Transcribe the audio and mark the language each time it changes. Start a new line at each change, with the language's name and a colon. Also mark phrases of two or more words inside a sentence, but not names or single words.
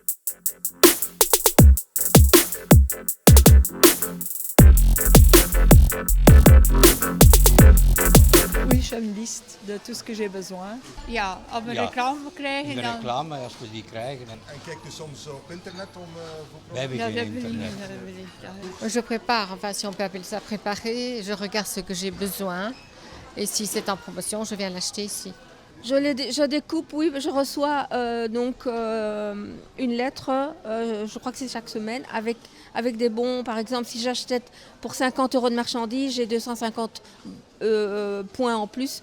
French: Oui, je fais une liste de tout ce que j'ai besoin.
Dutch: Ja, als we Ja. reclame krijgen De dan... reclame, als we die krijgen. En kijkt u soms op internet om voor We hebben Ja, geen dat wil ik internet. niet, dat wil ik, ja.
French: Je prépare, enfin si on peut appeler ça préparer, je regarde ce que j'ai besoin et si c'est en promotion, je viens l'acheter ici. Je découpe, oui, je reçois une lettre, je crois que c'est chaque semaine, avec des bons. Par exemple, si j'achète pour 50 € de marchandises, j'ai 250 points en plus.